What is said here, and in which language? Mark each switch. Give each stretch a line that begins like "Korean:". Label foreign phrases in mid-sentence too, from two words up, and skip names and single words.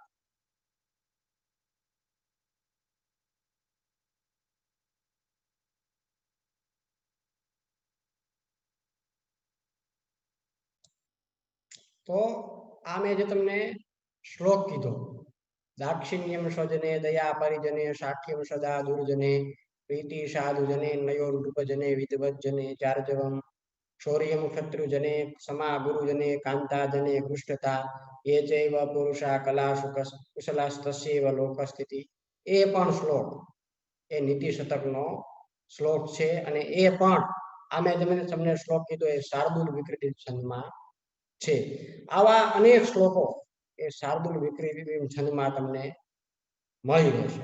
Gujarati: તો આ મેં જે તમને શ્લોક કીધો, દાક્ષિણ્યમ
Sanskrit: स्वजने दया परिजने साख्यम सदा दुर्जने प्रीति साधुजने नयो नृपजने विदवज्जने चार्जवम शौर्यम शत्रुजने क्षमा गुरुजने कांताजने हृष्टता ये चैव पुरुषा कलासु कुशलास्तस्यैव लोकस्थिति.
Gujarati: એ પણ શ્લોક એ નીતિ શતકનો શ્લોક છે, અને એ પણ આ મેં તમને શ્લોક કીધો એ શાર્દુલ વિક્રીડિત છંદમાં છે. આવા અનેક શ્લોકો એ શાર્દુલ વિક્રીડિતમ છંદમાં તમને મળી રહેશે.